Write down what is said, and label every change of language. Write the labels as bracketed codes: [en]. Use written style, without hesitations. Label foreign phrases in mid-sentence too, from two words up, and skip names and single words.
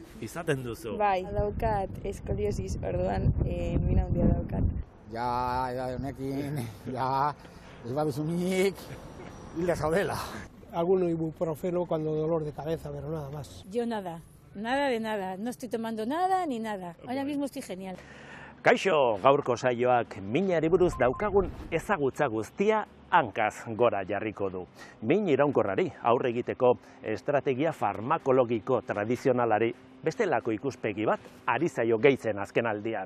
[eu] Izaten duzu? Bai, daukat eskoliosis, orduan mina handia daukat. Honekin, ez baduzu minik, hilda zaudela. [es] Alguno ibuprofeno cuando dolor de cabeza, pero nada más. Yo nada, nada de nada, no estoy tomando nada ni nada. Ahora mismo estoy genial. [eu] Kaixo, gaurko saioak minari buruz daukagun ezagutza guztia hankaz gora jarriko du. Min iraunkorrari aurre egiteko estrategia farmakologiko tradizionalari bestelako ikuspegi bat ari zaio gehitzen azken aldian.